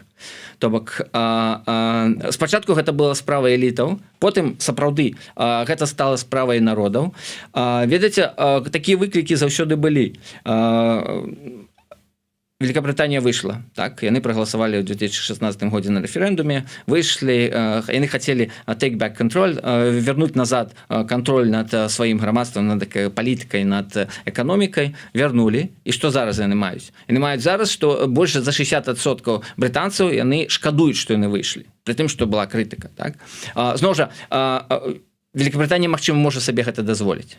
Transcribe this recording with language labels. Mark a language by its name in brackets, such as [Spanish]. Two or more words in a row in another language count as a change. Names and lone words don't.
[Belarusian] То бок спачатку гэта была справа элітаў, потым сапраўды гэта стала справай народаў. Ведаеце, такія выклікі заўсёды былі. Великобританія выйшла, так, яны прагаласавалі ў 2016 годзе на рэферэндуме, выйшлі, яны хацелі [English] take back control, [Belarusian] вернуць назад кантроль над сваім грамадствам, над палітыкай, над эканомікай, вярнулі. І што зараз яны маюць? Яны маюць зараз, што больш за 60% брытанцаў яны шкадуюць, што яны выйшлі, пры тым, што была крытыка, так. Зноў жа, Великобританія, магчыма, можа сабе гэта дазволіць.